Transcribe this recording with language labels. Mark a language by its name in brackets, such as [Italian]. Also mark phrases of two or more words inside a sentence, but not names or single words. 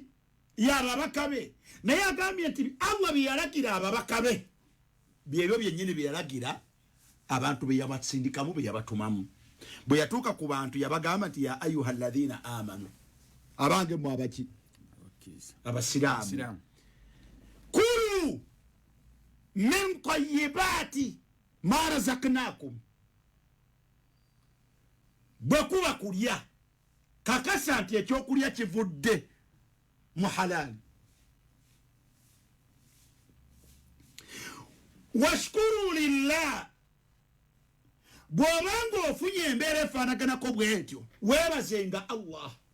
[Ganda] yababaka be naye agambye nti Allah bye yalagira ababaka be byebyo byennyini bye yalagira abantu be yabasindikamu be yabatumamu bwe yatuuka ku bantu yabagamba nti [Arabic] يا أيها الذين آمنوا [Ganda] abange mu abaki abasiraamu [Arabic] كلوا من طيبات ما رزقناكم [Ganda] bwe kuba kulya kakasa nti ekyokulya kivudde mu halali [Arabic] واشكروا لله [Ganda] bw'obanga ofunye embeera efaanaganako bwetyo weebazenga Allah